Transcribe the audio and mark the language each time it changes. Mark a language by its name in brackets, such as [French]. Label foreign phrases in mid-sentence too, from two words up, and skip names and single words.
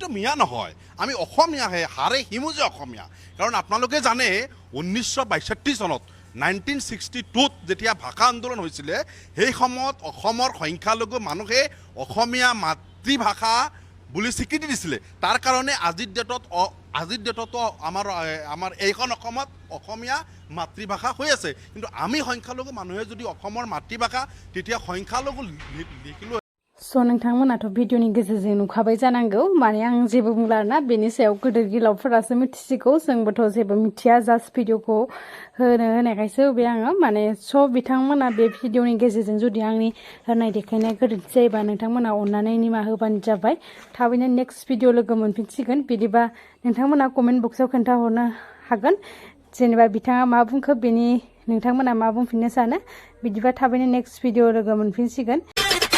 [Assamese] মিয়া নহয় আমি অসমীয়াহে হাৰে হিমুজে অসমীয়া কাৰণ আপোনালোকে জানে 1962 চনত 1962ত যেতিয়া ভাষা আন্দোলন হৈছিলে সেই সময়ত অসমৰ সংখ্যালঘু মানুহে অসমীয়া মাতৃভাষা বুলি স্বীকৃতি দিছিলে তাৰ কাৰণে আজিৰ ডেটত আমাৰ এইখন অসমত অসমীয়া মাতৃভাষা হৈ আছে কিন্তু আমি সংখ্যালঘু মানুহে যদি অসমৰ মাতৃভাষা তেতিয়া সংখ্যালঘু লিখিলো [Bodo] स' नोंथांमोनाथ' भिडिअनि गेजेरजों नुखाबाय जानांगौ माने आं जेबो बुंला आरोना बेनि सायाव गोदोर गिलावफोरासो मिथिसिगौ जोंबोथ' जेबो मिथिया जास्ट भिडिअखौ होनायखायसो होबाय आङो माने स' बिथांमोना बे भिडिअनि गेजेरजों जुदि आंनि होनाय देखायनाया गोरोन्थि जायोबा नोंथांमोना अननानै निमाहा होबानो जाबाय थाबैनो [English] next video [Bodo] लोगो मोनफिनसिगोन बिदिबा नोंथांमोना [English] comment box [Bodo] खोन्थाहरनो हागोन जेनेबा बिथाङा मा बुंखो बेनि नोंथांमोना मा बुंफिननो सानो बिदिबा थाबैनो [English] next video [Bodo] लोगो मोनफिनसिगोन